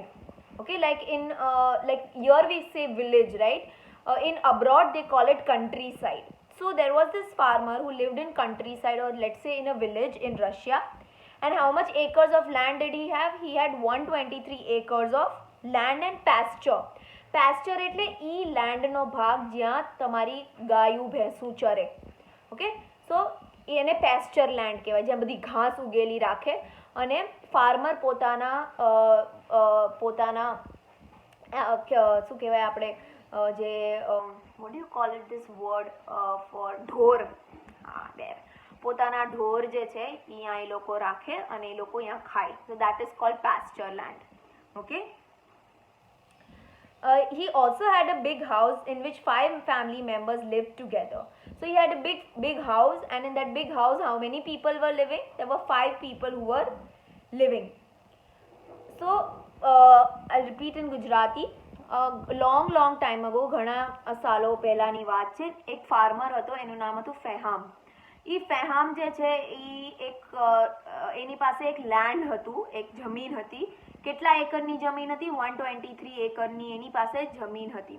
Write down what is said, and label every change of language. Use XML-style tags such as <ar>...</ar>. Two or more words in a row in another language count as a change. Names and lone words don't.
<en>Okay, like in like here we say village, right? In abroad they call it countryside. So there was this farmer who lived in countryside, or let's say in a village in Russia. And how much acres of land did he have? He had 123 acres of land and pasture.</en> <gu>Pasture એટલે ઈ land નો ભાગ જ્યાં તમારી ગાયું ભેંસું ચરે. ઓકે, સો એને</gu> <en>pasture land</en> <gu>કહેવાય, જ્યાં બધી ઘાસ ઉગેલી રાખે, અને ફાર્મર પોતાના શું કહેવાય આપણે જે</gu> <en>what do you call it, this word for</en> <gu>ઢોર, there, પોતાના ઢોર જે છે અહીંયા એ લોકો રાખે અને એ લોકો અહીંયા ખાય.</gu> <en>So that is called pasture land. Okay, he also had a big house in which 5 family members lived together. So he had a big house, and in that big house, how many people were living? There were 5 people who were living. So I'll repeat in Gujarati. long time ago,</en> <gu>ઘણા સાલો પહેલાંની વાત છે. એક ફાર્મર હતો, એનું નામ હતું ફેહામ. એ ફેહામ જે છે એ એની પાસે એક લેન્ડ હતું, એક જમીન હતી. કેટલા એકરની જમીન હતી? 123 એકરની એની પાસે જમીન હતી.</gu>